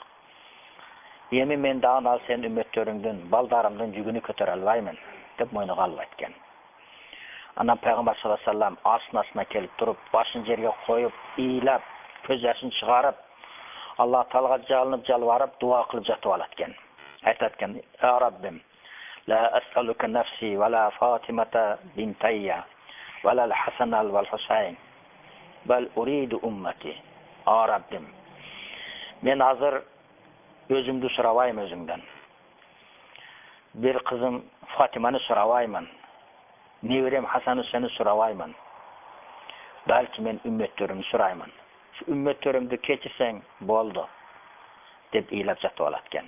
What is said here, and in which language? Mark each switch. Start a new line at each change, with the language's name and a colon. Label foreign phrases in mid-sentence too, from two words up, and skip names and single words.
Kyrgyz: Эми мен дагы ал сен үммөттөрүңдүн, балдарымдын жүгүнү көтөрө албаймын деп мойнуга алып айткан. Анан пайгамбар саллаллаху алейхи вассалам астына келип туруп, башын жерге коюп, ыйлап, көз жашын чыгарып, Аллах Таалага жалынып, жалбарып, дуа кылып жатып алат экен. Айтат экен,
Arabic: я Раббим, لا أسألك نفسي ولا فاطمة بنتي ولا حسن وحسين بل أريد أمتي.
Kyrgyz: Я Раббим, мен азыр өзүмдү сурабайм өзүңдөн. Бир кызым Фатиманы сурабаймын. Неберем Хасан Хусейнди сурабаймын. Балки мен үммөттөрүмдү сураймын. Үммөттөрүмдү кечирсең болду деп ыйлап жатып алат экен.